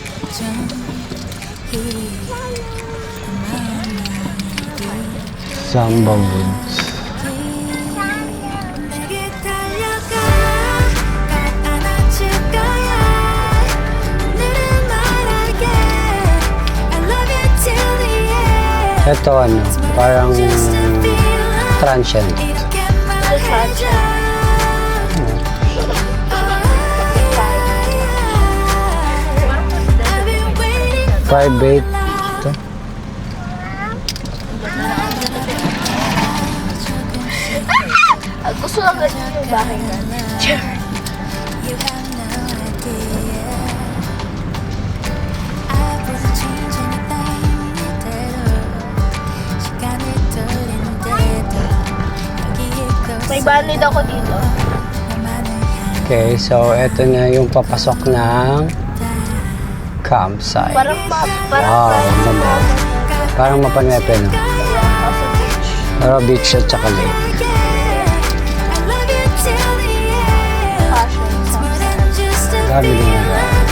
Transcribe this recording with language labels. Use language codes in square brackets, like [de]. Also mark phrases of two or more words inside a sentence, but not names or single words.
[ko] Samba Woods. 내게 달려가 날 안아줄 거야 오늘은 말할게 [en] I love you till the end [tl] Ito ano, parang transient. [ko] 이렇게 말해줘 [en] I've been waiting for [tl] Private. Ito. Gusto lang ganyan yung bahay na. [en] you have no idea I wasn't changing anything [ko] 시간을 돌린대도 여기에 [tl] May banid ako dito. Okay, so ito na yung papasok ng campsite. Parang Wow, naman. Parang mapanepe, no? Pero beach at saka lake. Dami din nila.